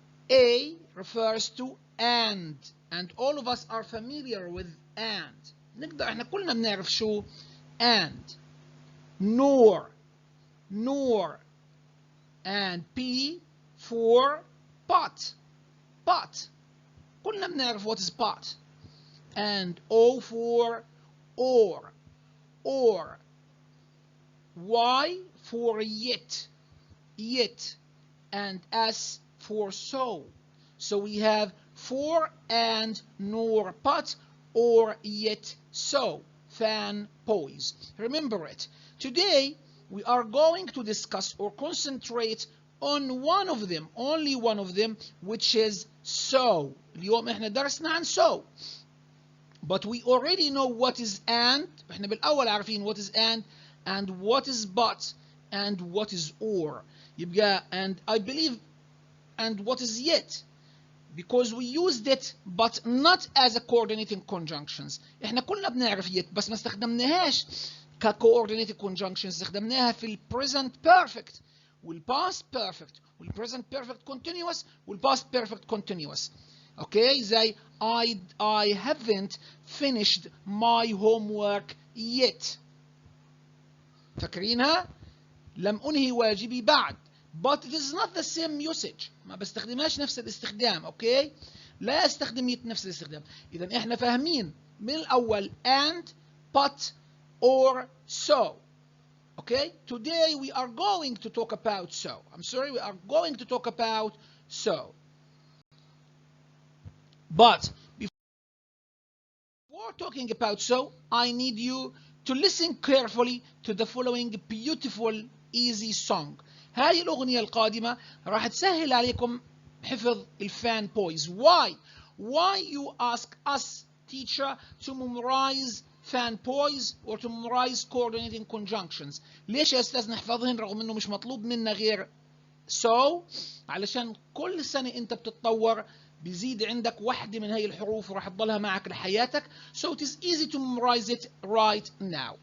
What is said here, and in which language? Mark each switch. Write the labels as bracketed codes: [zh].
[en] A refers to and all of us are familiar with and. [ar] نقدر احنا كلنا بنعرف شو and. [en] Nor and P for pot. [ar] كلنا بنعرف [en] what is pot. And O for or. Y for yet, and S for so. So we have for and nor but or yet so. FANBOYS. Remember it. Today we are going to discuss or concentrate on one of them, only one of them, which is so. [ar] اليوم احنا درسنا عن so. [en] But we already know what is and. [ar] احنا بالأول عارفين [en] what is and what is but and what is or. يبقى and I believe and what is yet, because we used it but not as a coordinating conjunctions. [ar] احنا كلنا بنعرف yet بس ما استخدمناهاش coordinating conjunctions. استخدمناها في ال present perfect وال past perfect وال present perfect continuous وال past perfect continuous. [en] Okay, زي I haven't finished my homework yet. [ar] فاكرينها؟ لم أنهي واجبي بعد. [en] But it is not the same usage. [ar] ما بستخدمهاش نفس الاستخدام. اوكي؟ لا استخدم yet نفس الاستخدام. إذا احنا فاهمين من الأول and, but, or, so. [en] Okay? Today we are going to talk about so. I'm sorry, we are going to talk about so. But before talking about so, I need you to listen carefully to the following beautiful, easy song. [ar] هاي الأغنية القادمة راح تسهل عليكم حفظ الFANBOYS. [en] Why you ask us, teacher, to memorize FANBOYS or to memorize coordinating conjunctions? [ar] ليش يا أستاذ نحفظهن رغم إنه مش مطلوب منا غير so؟ علشان كل سنة أنت بتتطور، بيزيد عندك واحدة من هاي الحروف وراح تضلها معك لحياتك. [en] So it is easy to memorize it right now.